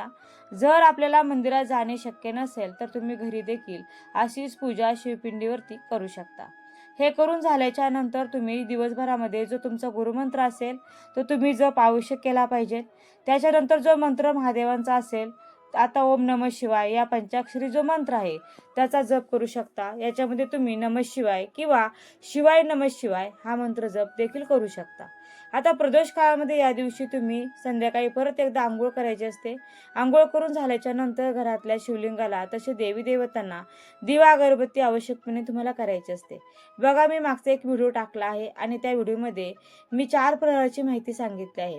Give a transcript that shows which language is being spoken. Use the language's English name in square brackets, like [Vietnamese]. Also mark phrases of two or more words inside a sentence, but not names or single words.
[Marathi] जर आपल्याला मंदिरात जाणे शक्य नसेल तर तुम्ही घरी देखील अशीच पूजा शिवपिंडीवरती करू शकता. हे करून झाल्याच्या नंतर तुम्ही दिवसभरामध्ये जो तुमचा गुरुमंत्र असेल तो तुम्ही जप आवश्यक केला पाहिजे. त्याच्यानंतर जो मंत्र महादेवांचा असेल, आता [Sanskrit] ओम नमः शिवाय [Marathi] या पंचाक्षरी जो मंत्र आहे त्याचा जप करू शकता. याच्यामध्ये तुम्ही [Sanskrit] नमः शिवाय [Marathi] किंवा [Sanskrit] शिवाय नमः शिवाय [Marathi] हा मंत्र जप देखील करू शकता. आता प्रदोष काळामध्ये या दिवशी तुम्ही संध्याकाळी परत एकदा आंघोळ करायची असते. आंघोळ करून झाल्याच्या नंतर घरातल्या शिवलिंगाला तसे देवी देवतांना दिवा अगरबत्ती आवश्यकपणे तुम्हाला करायची असते. बघा, मी मागचा एक व्हिडिओ टाकला आहे आणि त्या व्हिडिओमध्ये मी 4 प्रहराची माहिती सांगितली आहे.